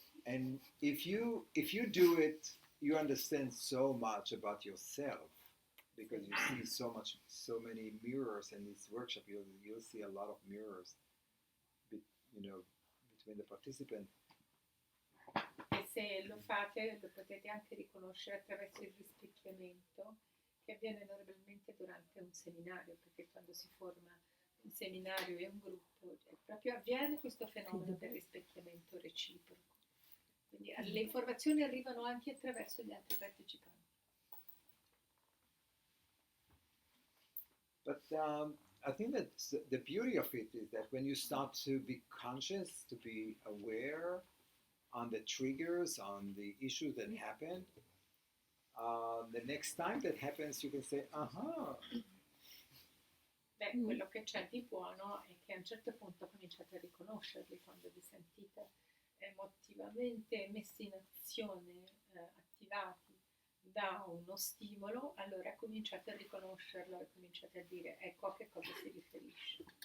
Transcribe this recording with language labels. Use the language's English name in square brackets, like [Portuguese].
[English] And if you do it, you understand so much about yourself, because you see so many mirrors in this workshop. You'll see a lot of mirrors, between the participants. [Italian] E se lo fate lo potete anche riconoscere attraverso il rispecchiamento che avviene normalmente durante un seminario, perché quando si forma un seminario e un gruppo proprio avviene questo fenomeno del rispecchiamento reciproco. Quindi le informazioni arrivano anche attraverso gli altri partecipanti. [English] But I think that the beauty of it is that when you start to be conscious, to be aware on the triggers, on the issues that happen, the next time that happens, you can say, aha. [Italian] Beh, quello che c'è di buono è che a un certo punto cominciate a riconoscerli quando vi sentite emotivamente messi in azione, attivati da uno stimolo, allora cominciate a riconoscerlo e cominciate a dire ecco a che cosa si riferisce.